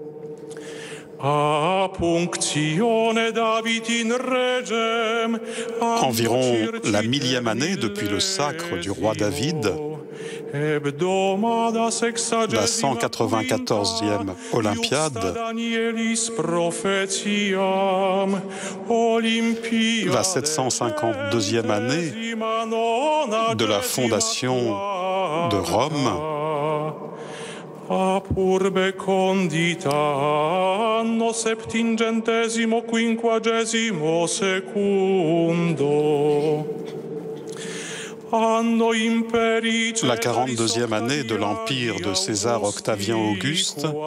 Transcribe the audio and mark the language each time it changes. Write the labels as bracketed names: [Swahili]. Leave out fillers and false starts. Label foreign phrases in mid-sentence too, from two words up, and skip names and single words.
[French] environ la 1000e année depuis le sacre du roi David, la 194e Olympiade, la 752e année de la fondation de Rome, [Latin] Apurbe condita anno septingentesimo quinquagesimo secundo. [French] La 42e année de l'empire de César Octavien Auguste,